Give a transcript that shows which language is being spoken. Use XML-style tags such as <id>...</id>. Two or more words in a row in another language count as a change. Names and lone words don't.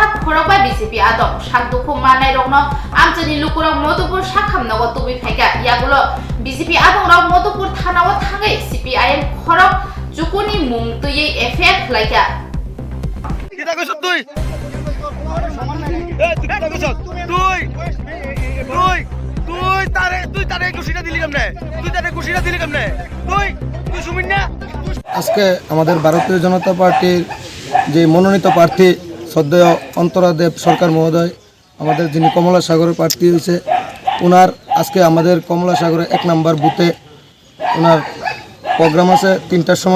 <trp>khorok bai BJP adok sakdukhum manai rokno amchani lukurok Madhupur sakhamnago tubi phaika yagulo BJP adok rok Madhupur thanao thangai CPIM khorok chukuni mung tuiye effect khlaika</trp> <syl>কিটা কইছ তুই তুই কিটা কইছ তুই তারে খুশিটা দিলি কেমনে তুই সুমিন না</syl> <bn>আজকে আমাদের ভারতীয় জনতা পার্টির যে মনোনীত প্রার্থী শ্রদ্ধেয় অন্তরাদেব সরকার মহোদয়, আমাদের যিনি কমলা সাগরের প্রার্থী হয়েছে, ওনার আজকে আমাদের কমলা সাগরে 1 নম্বর বুথে ওনার প্রোগ্রাম আছে 3টার সময়।</bn>